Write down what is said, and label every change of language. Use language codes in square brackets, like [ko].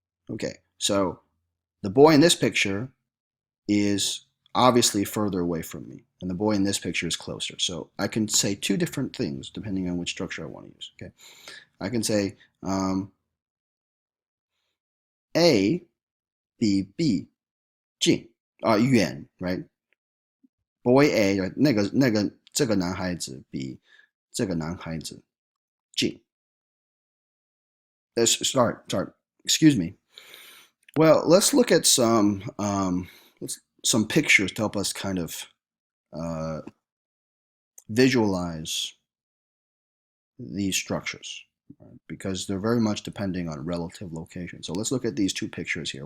[en] Okay, so the boy in this picture is obviously further away from me, and the boy in this picture is closer. So I can say two different things depending on which structure I want to use. Okay, I can say A 比 B 近远 right? [zh] Boy A 这个男孩子比这个男孩子近。 [en] Sorry, excuse me. Well, let's look at some pictures to help us kind of visualize these structures, right? Because they're very much depending on relative location. So let's look at these two pictures here.